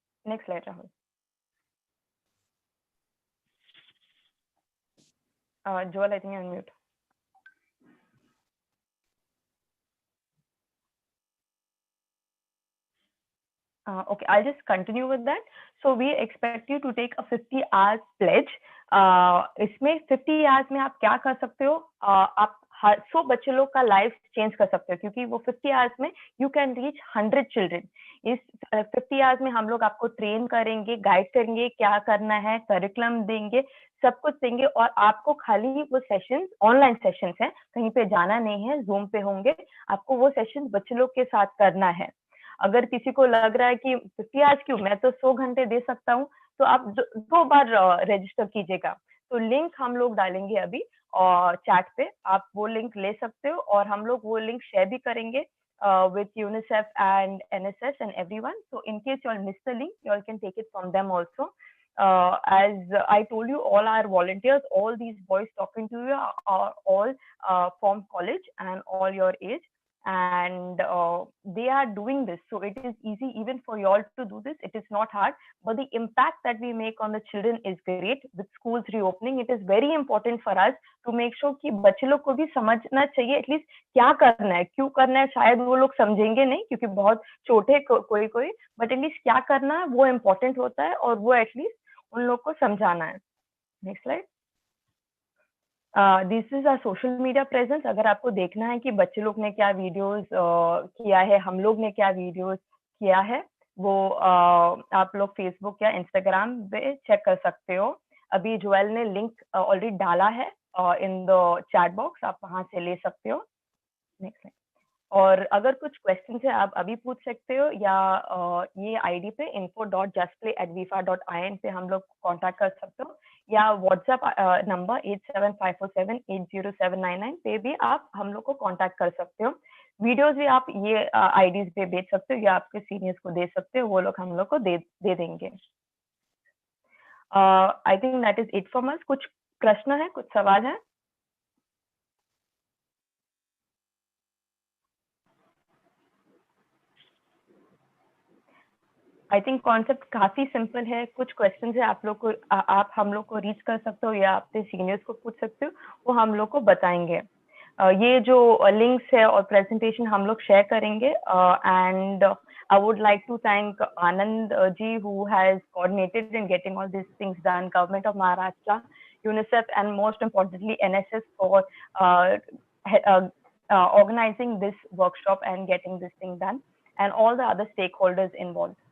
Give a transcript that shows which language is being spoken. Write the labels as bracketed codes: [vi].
[en] Next slide, Rahul. Joel, I think you're on mute. Okay, I'll just continue with that. So we expect you to take a 50 hours pledge. [hi] इसमें 50 hours में आप क्या कर सकते हो? आप 100 बच्चे लोग का लाइफ चेंज कर सकते हो, क्योंकि वो 50 hours में [en] you can reach 100 children. [hi] इस 50 hours में हम लोग आपको ट्रेन करेंगे, गाइड करेंगे, क्या करना है, करिकुलम देंगे, सब कुछ देंगे, और आपको खाली वो सेशंस ऑनलाइन सेशंस हैं, कहीं पे जाना नहीं है, जूम पे होंगे, आपको वो सेशंस बच्चे लोग के साथ करना है. अगर किसी को लग रहा है कि 50 आवर्स क्यों, मैं तो 100 घंटे दे सकता हूँ, तो आप 2 बार रजिस्टर कीजिएगा. तो लिंक हम लोग डालेंगे अभी और चैट पे, आप वो लिंक ले सकते हो, और हम लोग वो लिंक शेयर भी करेंगे [en] with UNICEF and NSS and everyone. So in case you all miss the link, you all can take it from them also. As I told you, all our volunteers, all these boys talking to you are all from college and all your age, and they are doing this, so it is easy even for you all to do this. It is not hard, but the impact that we make on the children is great. With schools reopening, it is very important for us to make sure [hi] कि बच्चे लोग को भी समझना चाहिए at least क्या करना है, क्यों करना है. शायद वो लोग समझेंगे नहीं क्योंकि बहुत छोटे कोई कोई, बट एटलीस्ट क्या करना है वो इम्पोर्टेंट होता है, और वो एटलीस्ट उन लोग को समझाना है. Next slide. [en] This is a social media presence. [hi] अगर आपको देखना है कि बच्चे लोग ने क्या वीडियोस किया है, हम लोग ने क्या वीडियोस किया है, वो आप लोग फेसबुक या इंस्टाग्राम पे चेक कर सकते हो. अभी जोएल ने लिंक ऑलरेडी डाला है [en] in the chat box, [hi] आप वहां से ले सकते हो. नेक्स्ट. और अगर कुछ क्वेश्चन है आप अभी पूछ सकते हो, या ये आईडी पे info.justplay@vifa.in पे हम लोग कांटेक्ट कर सकते हो, या व्हाट्सएप नंबर 8754780799 पे भी आप हम लोग को कांटेक्ट कर सकते हो. वीडियोस भी आप ये आईडीज पे भेज सकते हो, या आपके सीनियर्स को दे सकते हो, वो लोग हम लोग को दे देंगे. [en] I think that is it from us. [hi] कुछ प्रश्न है, कुछ सवाल है? [en] I think [hi] कॉन्सेप्ट काफी सिंपल है. कुछ क्वेश्चन है आप लोग को, आप हम लोग को रीच कर सकते हो, या अपने सीनियर्स को पूछ सकते हो, वो हम लोग को बताएंगे. ये जो लिंक्स है और प्रेजेंटेशन हम लोग शेयर करेंगे. [en] And I would like to thank Anand ji, who has coordinated in getting all these things done, Government of Maharashtra, UNICEF, and most importantly NSS for organizing this workshop and getting this thing done, and all the other stakeholders involved.